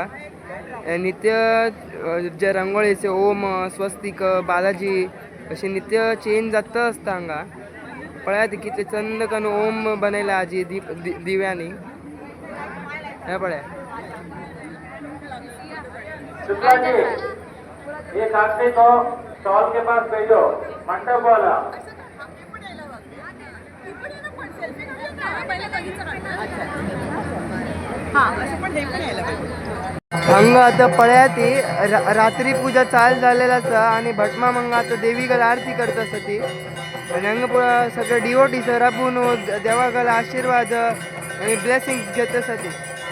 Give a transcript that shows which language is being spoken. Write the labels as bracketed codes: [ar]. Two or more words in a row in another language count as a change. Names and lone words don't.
[kok] नित्य जे रंगोळीचे ओम स्वस्तिक बालाजी अशें नित्य चेंज जाता आसता. हांगा पळयात कितले चंद करून ओम बनयला आजी दिव्यांनी. हे पळया [hi] शुक्ला जी, एक आदमी को स्टॉल के पास भेजो, मंडप वाला. [kok] हांगा आतां पळयात रात्री पूजा चालू जालेली आसा आनी भटमा हांगा आतां देवीगल आरती करता आसा ती आनी हांगा पळय सगळे डिवोटीज राबून देवागल आशिर्वाद आनी ब्लेसिंग्स घेता आसा ती.